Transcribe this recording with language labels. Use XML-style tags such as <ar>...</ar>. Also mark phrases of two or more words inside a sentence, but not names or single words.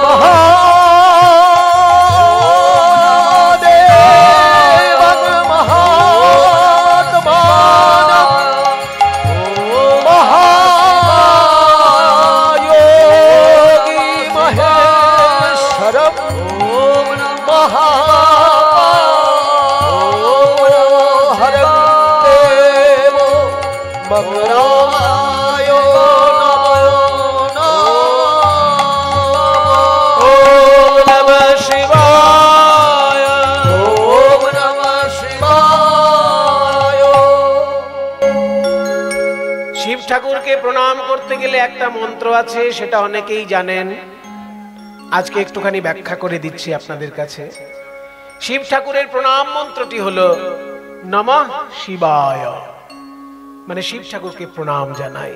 <sa>महादेवं महात्मानं महायोगी महेश्वरं महाहरं देवो मंगलाय नमो ओम नमः शिवाय। ओम नमः शिवाय।</sa> <bn>শিব ঠাকুরকে প্রণাম করতে গেলে একটা মন্ত্র আছে, সেটা অনেকেই জানেন। আজকে একটুখানি ব্যাখ্যা করে দিচ্ছি আপনাদের কাছে। শিব ঠাকুরের প্রণাম মন্ত্রটি হলো</bn> <sa>নমঃ শিবায়,</sa> <bn>মানে শিব ঠাকুরকে প্রণাম জানাই।</bn>